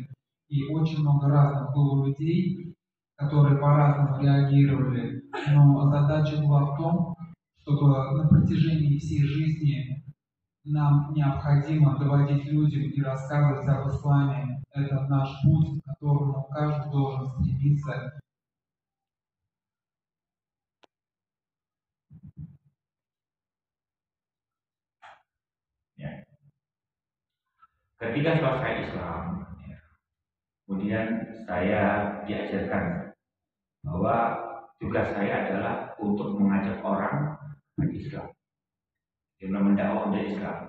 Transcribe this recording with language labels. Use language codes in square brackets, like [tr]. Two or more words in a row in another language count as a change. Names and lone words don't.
[ru] И очень много разных было людей, которые по-разному реагировали. Но задача была в том, чтобы на протяжении всей жизни нам необходимо доводить людям и рассказывать об исламе. Это наш путь, к которому каждый должен стремиться. [id] Ya. Ketika selesai Islam, ya, kemudian saya diajarkan bahwa tugas saya adalah untuk mengajak orang berislam, dengan mendakwah dari Islam.